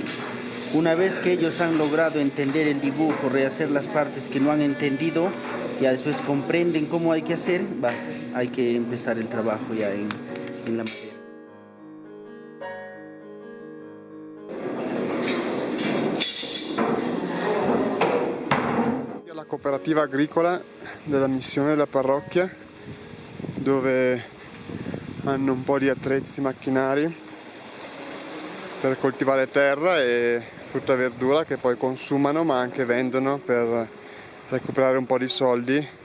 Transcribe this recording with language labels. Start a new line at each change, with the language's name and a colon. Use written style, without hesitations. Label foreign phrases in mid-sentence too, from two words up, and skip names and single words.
Spanish: Una vez que ellos han logrado entender el dibujo, rehacer las partes que no han entendido, ya después comprenden cómo hay que hacer, hay que empezar el trabajo ya en la madera.
Italian: La cooperativa agricola della missione della parrocchia, dove hanno un po' di attrezzi macchinari per coltivare terra e frutta e verdura che poi consumano ma anche vendono per recuperare un po' di soldi.